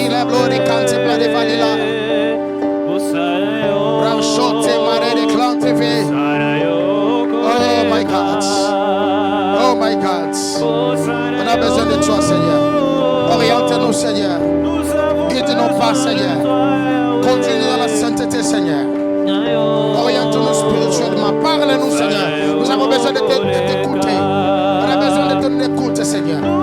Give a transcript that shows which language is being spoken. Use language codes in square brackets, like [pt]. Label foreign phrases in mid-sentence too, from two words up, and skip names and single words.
[en] Diablo de Cantebla de Valila. Ranchote Mare de Clanteve. Oh my God. Oh my God. [fr] On a besoin de toi, Seigneur. Oriente-nous, Seigneur. Guide-nous pas, Seigneur. Conduis-nous dans la sainteté, Seigneur. Oriente-nous spirituellement. Parle-nous, Seigneur. Nous avons besoin de t'écouter. On a besoin de ton écoute, Seigneur.